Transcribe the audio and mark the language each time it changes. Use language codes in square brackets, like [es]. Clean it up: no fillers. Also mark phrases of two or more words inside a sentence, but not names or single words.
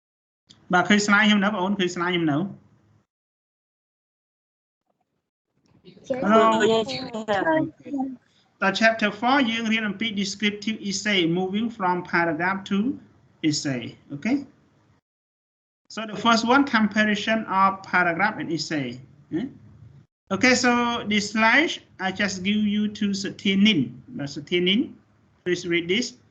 [km] ឃើញ slide ខ្ញុំនៅបងអូនឃើញ slide ខ្ញុំនៅ [en] The chapter 4 [km] យើងរៀនអំពី [en] descriptive essay moving from paragraph to essay. Okay. So the first one, comparison of paragraph and essay. Okay, so this slide I just give you to Satyanin. Satyanin, please read this.